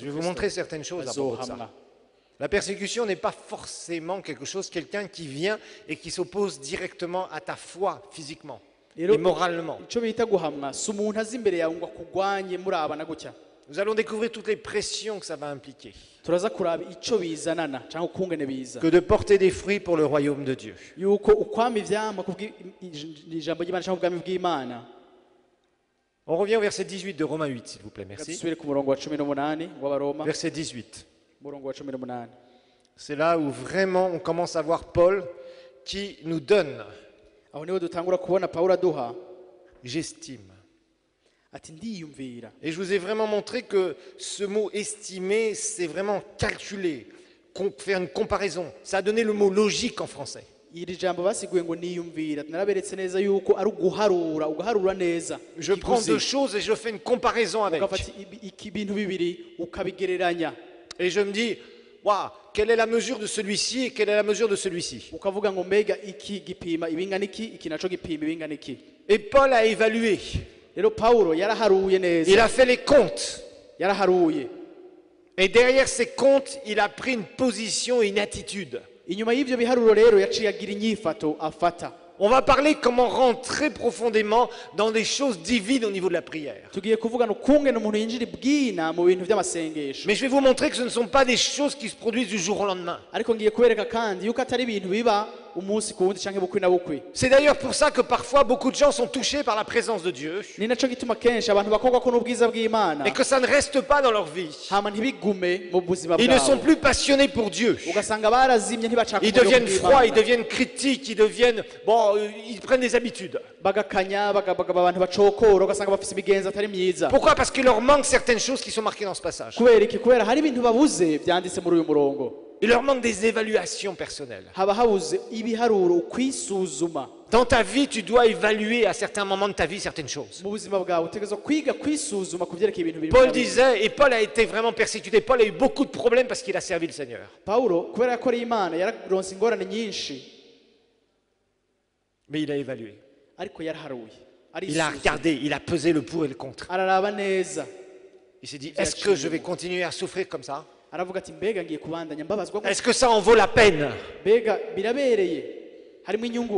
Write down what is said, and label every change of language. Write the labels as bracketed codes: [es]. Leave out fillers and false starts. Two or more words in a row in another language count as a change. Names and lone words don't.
[fr] Je vais vous Kristo montrer certaines choses à propos de ça. [rn] bazohamwa. [fr] La persécution n'est pas forcément quelque chose, quelqu'un qui vient et qui s'oppose directement à ta foi physiquement. [rn] rero [fr] et moralement. [rn] icyo bita guhamwa si umuntu azi imbere yawe ngo akugwanye murabana gutya. [fr] Nous allons découvrir toutes les pressions que ça va impliquer. [rn] turaza kuraba icyo bizanana cyangwa ukungene biza [fr] Que de porter des fruits pour le royaume de Dieu. [rn] yuko ukwama ivyamwa ijambo ry'Imana cyangwa ubwami bw'Imana. [fr] On revient au verset 18 de Romains 8, s'il vous plaît, merci. [rn] dusubire ku murongo wa 18 w'abaroma, [fr] Verset 18. [rn] umurongo wa 18. [fr] C'est là où vraiment on commence à voir Paul qui nous donne, [rn] aho niho dutangura kubona Pawulo aduha [fr] j'estime. [rn] ati ndiyumvira. [fr] Et je vous ai vraiment montré que ce mot estimer, c'est vraiment calculer, faire une comparaison. Ça a donné le mot logique en français. [rn] iri jambo basiguye ngo niyumvira, naraberetse neza yuko ari uguharura neza. [fr] Je prends deux choses et je fais une comparaison avec. [rn] ugafata ibintu bibiri ukabigereranya [fr] Et je me dis, waouh, quelle est la mesure de celui-ci et quelle est la mesure de celui-ci. [rn] ukavuga ngo mbega iki gipima ibingana iki naco gipima ibingana iki. [fr] Et Paul a évalué. [rn] Rero Pawulo yaraharuye neza, [fr] Il a fait les comptes. [rn] yaraharuye. [fr] Et derrière ces comptes, il a pris une position et une attitude. [rn] Inyuma y'ivyo biharuro rero yaciye agira inyifato afata. [fr] On va parler comment rentrer profondément dans des choses divines au niveau de la prière. [rn] tugiye kuvugana ukungene umuntu yinjira ibwina mu bintu by'amasengesho. [fr] Mais je vais vous montrer que ce ne sont pas des choses qui se produisent du jour au lendemain. [rn] ariko ngiye kubereka kandi yuko atari ibintu biba umunsi ku wundi canke bukwi na bukwi. [fr] C'est d'ailleurs pour ça que parfois beaucoup de gens sont touchés par la présence de Dieu [rn] ni naco gituma kenshi abantu bakogwa ko n'ubwiza bw'Imana [fr] et que ça ne reste pas dans leur vie. [rn] hama ntibigume mu buzima [fr] Ils ne sont [rn] bwabo, [fr] plus passionnés pour Dieu. [rn] ugasanga barazimye ntibacaka [fr] Ils deviennent froids, ils deviennent critiques, ils deviennent... Bon, ils prennent des habitudes. [rn] bagakanya abantu bacokora ugasanga bafise imigenzo atari myiza. [fr] Pourquoi? Parce qu'il leur manque certaines choses qui sont marquées dans ce passage. [rn] kubera iki? kubera hari ibintu babuze byanditse muri uyu murongo. [fr] Il leur manque des évaluations personnelles. [rn] haba habuze ibiharuro ukwisuzuma. [fr] Dans ta vie, tu dois évaluer à certains moments de ta vie certaines choses. [rn] mu buzima bwawe utegerezwa kwiga kwisuzuma ku vyerekeye ibintu biri. [fr] Paul disait, et Paul a été vraiment persécuté, Paul a eu beaucoup de problèmes parce qu'il a servi le Seigneur. [rn] Pawulo kubera yakoreye Imana yararonse ingorane nyinshi, [fr] Mais il a évalué. [rn] ariko yaraharuye, [fr] Il a regardé, il a pesé le pour et le contre. [rn] araraba neza, [fr] Il s'est dit, est-ce que je vais continuer à souffrir comme ça? [rn] aravuga ati mbega ngiye kubandanya mbabazwa gute? [fr] Est-ce que ça en vaut la peine? [rn] mbega birabereye, harimo inyungu.